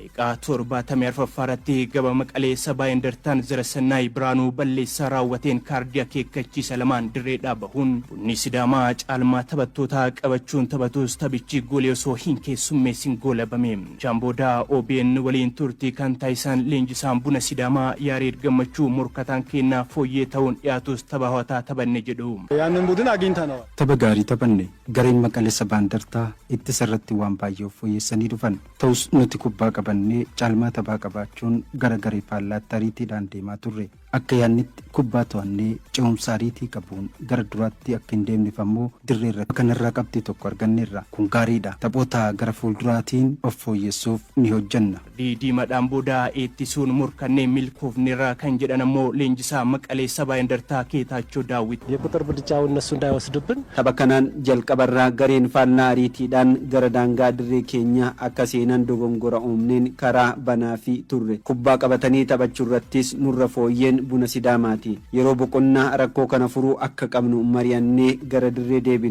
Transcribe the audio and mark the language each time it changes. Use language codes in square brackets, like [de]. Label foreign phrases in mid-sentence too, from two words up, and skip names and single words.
[om] 74 gaba Maqalee Sabaa Indartaan Zarasannaay Biraanuu balleessaa raawwateen kaardii akeekkachiisa lamaan dirree dhaabahuun Bunni Sidaamaa caalmaa taphattoota qabachuun taphatus taphichi goolii osoo hin keessummeessin goolabame. Jaamboodaa OBN waliin turtii kan taasisan leenjisaan Buna Sidaamaa Yaareed Gammachuu morkataan kennaa fooyyee ta'uun dhiyaatus tapha hawwataa taphanne jedhu. [am] ያንን ቡድን አግኝተነዋል። [om] Tapha gaarii taphanne gareen Maqalee Sabaa Indartaa ittisa irratti waan baay'ee fooyyessanii dhufan. Ta'us nuti kubbaa qabannee caalmaa taphaa qabaachuun gara garee faallaatti ariitiidhaan deemaa turre. Akka yaannitti kubbaa to'annee ce'umsa ariitii qabuun gara duraatti akka hin deemneef ammoo dirree irratti kanarraa qabxii tokko arganneerra. Kun gaariidha. Taphoota gara fuulduraatiin of fooyyessuuf ni hojjanna. Diimaadhaan booda eettisuun morkannee milkoofneerra kan jedhan ammoo leenjisaa Maqalee Sabaa Indartaa Keetaachoo Daawit. [am] የቁጥር ብልጫው እነሱ እንዳይወስዱብን [om] Tapha kanaan jalqabarraa gareen faallaa ariitiidhaan gara daangaa dirree keenya akka seenan dogongora uumneen karaa banaa fi turre. Kubbaa qabatanii taphachuu irrattis nurra fooyyeen Buna Sidaamaati. Yeroo boqonnaa rakkoo kana furuu akka qabnu mari'annee gara dirree deebine.